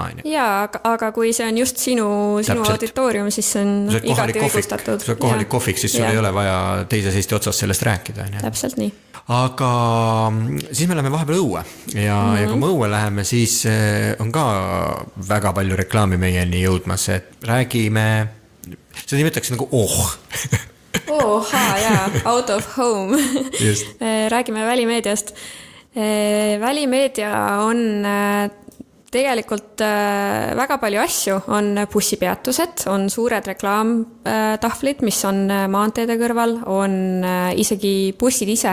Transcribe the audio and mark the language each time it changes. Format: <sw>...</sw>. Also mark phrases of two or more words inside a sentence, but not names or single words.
<et>Ja, aga kui see on just sinu auditoorium, siis see on igati õigustatud. Kui sa kohalik kohvik, siis sul ei ole vaja teises Eesti otsas sellest rääkida. Täpselt nii. Aga siis me läheme vahepeal õue ja kui me õue läheme, siis on ka väga palju reklaami meieni jõudmas, et räägime, seda nimetaks nagu</et> <en>out of home.</en> <et>Räägime välimeediast. Välimeedia on tegelikult väga palju asju, on bussipeatused, on suured reklaamtahvlid, mis on maanteede kõrval, on isegi bussid ise.</et>